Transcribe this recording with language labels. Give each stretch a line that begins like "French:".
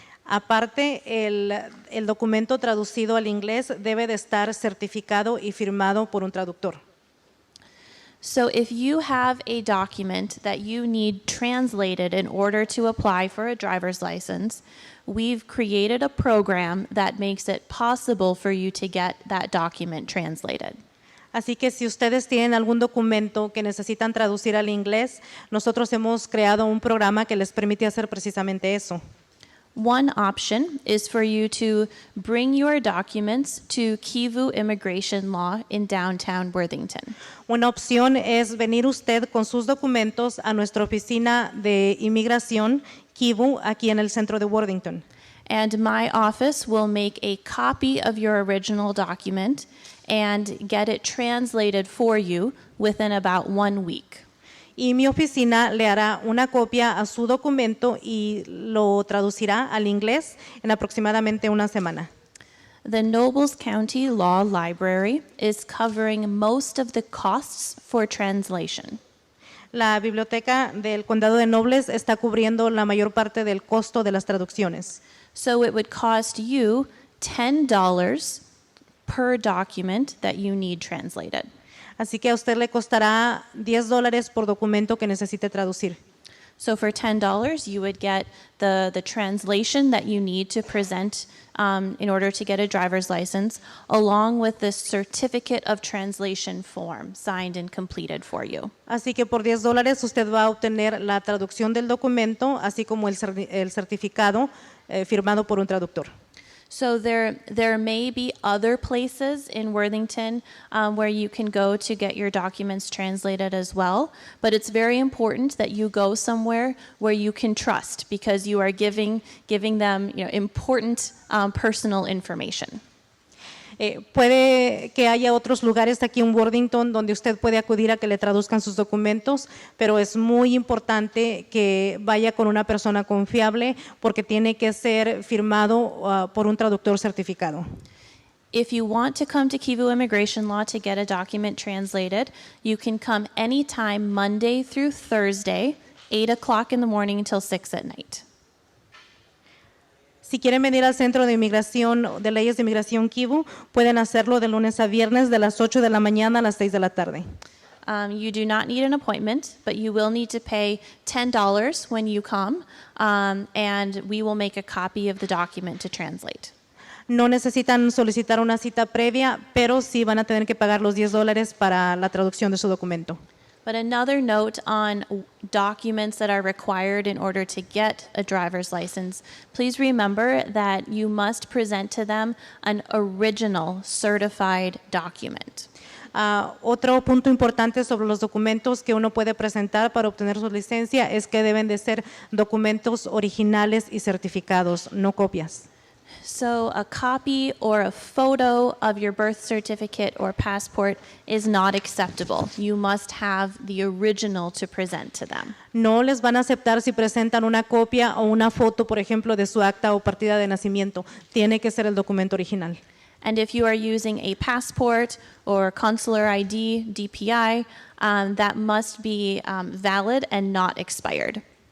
Spanish: Aparte, el documento traducido al inglés debe de estar certificado y firmado por un traductor.
English: So if you have a document that you need translated in order to apply for a driver's license, we've created a program that makes it possible for you to get that document translated.
Spanish: Así que si ustedes tienen algún documento que necesitan traducir al inglés, nosotros hemos creado un programa que les permite hacer precisamente eso.
English: One option is for you to bring your documents to Kivu Immigration Law in downtown Worthington.
Spanish: Una opción es venir usted con sus documentos a nuestra oficina de inmigración, Kivu, aquí en el centro de Worthington.
English: And my office will make a copy of your original document and get it translated for you within about 1 week.
Spanish: Y mi oficina le hará una copia a su documento y lo traducirá al inglés en aproximadamente una semana.
English: The Nobles County Law Library is covering most of the costs for translation.
Spanish: La biblioteca del Condado de Nobles está cubriendo la mayor parte del costo de las traducciones.
English: So it would cost you $10 per document that you need translated.
Spanish: Así que a usted le costará $10 por documento que necesite traducir.
English: So for $10, you would get the translation that you need to present in order to get a driver's license, along with the certificate of translation form signed and completed for you.
Spanish: Así que por $10 usted va a obtener la traducción del documento, así como el certificado firmado por un traductor.
English: So there may be other places in Worthington where you can go to get your documents translated as well, but it's very important that you go somewhere where you can trust, because you are giving them important personal information.
Spanish: Puede que haya otros lugares aquí en Worthington donde usted puede acudir a que le traduzcan sus documentos, pero es muy importante que vaya con una persona confiable porque tiene que ser firmado por un traductor certificado.
English: If you want to come to Kivu Immigration Law to get a document translated, you can come anytime Monday through Thursday, 8 o'clock in the morning until 6 at night.
Spanish: Si quieren venir al Centro de Inmigración, de Leyes de Inmigración Kivu, pueden hacerlo de lunes a viernes de las 8 de la mañana a las 6 de la tarde.
English: You do not need an appointment, but you will need to pay $10 when you come, and we will make a copy of the document to translate.
Spanish: No necesitan solicitar una cita previa, pero sí van a tener que pagar los $10 para la traducción de su documento.
English: But another note on documents that are required in order to get a driver's license, please remember that you must present to them an original certified document.
Spanish: Otro punto importante sobre los documentos que uno puede presentar para obtener su licencia es que deben de ser documentos originales y certificados, no copias.
English: So a copy or a photo of your birth certificate or passport is not acceptable. You must have the original to present to them.
Spanish: No les van a aceptar si presentan una copia o una foto, por ejemplo, de su acta o partida de nacimiento. Tiene que ser el documento original.
English: And if you are using a passport or consular ID, DPI, that must be valid and not expired.